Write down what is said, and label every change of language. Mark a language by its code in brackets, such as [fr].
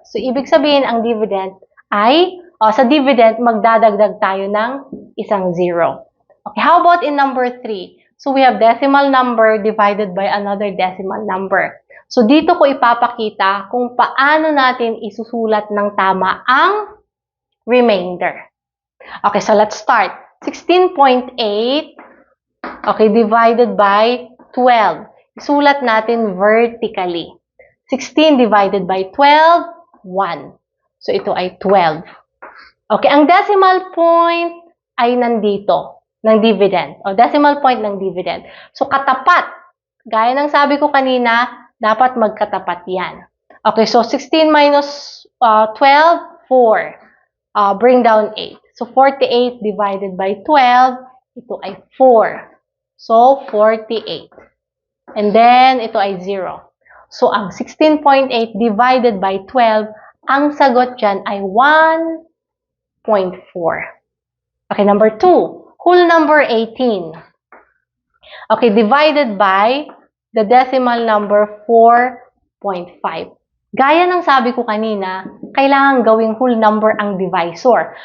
[tl] So, ibig sabihin, ang dividend ay, sa dividend, magdadagdag tayo ng isang 0. [en] Okay, how about in number 3? So, we have decimal number divided by another decimal number. [tl] So, dito ko ipapakita kung paano natin isusulat ng tama ang remainder. [en] Okay, so let's start. 16.8, okay, divided by 12. [tl] Isulat natin vertically. [en] 16 divided by 12, 1. So, [tl] ito ay 12. Okay, ang decimal point ay nandito, ng dividend. O, decimal point ng dividend. So, katapat. Gaya ng sabi ko kanina, dapat magkatapat yan. [en] Okay, so 16 minus 12, 4. Bring down 8. So, 48 divided by 12, [tl] ito ay 4. [en] So, 48. And then, [tl] ito ay 0. So, ang 16.8 divided by 12, ang sagot dyan ay 1.4. [en] Okay, number 2. Whole number 18. Okay, divided by the decimal number 4.5. [tl] Gaya ng sabi ko kanina, kailangan gawing whole number ang divisor.